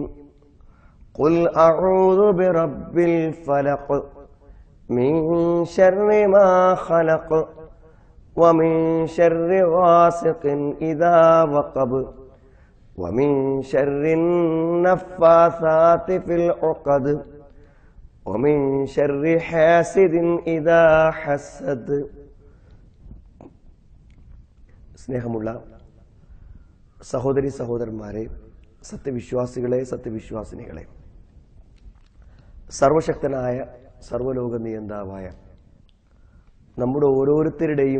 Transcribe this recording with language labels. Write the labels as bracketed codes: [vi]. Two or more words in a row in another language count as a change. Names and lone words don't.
[ar] قل أعوذ برب الفلق من شر ما خلق ومن شر غاسق إذا وقب ومن شر النفاثات في العقد ومن شر حاسد إذا حسد. [ml] സ്നേഹമുള്ള സഹോദരി സഹോദരന്മാരെ, സത്യവിശ്വാസികളെ, സത്യവിശ്വാസിനികളെ, സർവശക്തനായ സർവലോക നിയന്താവായ നമ്മുടെ ഓരോരുത്തരുടെയും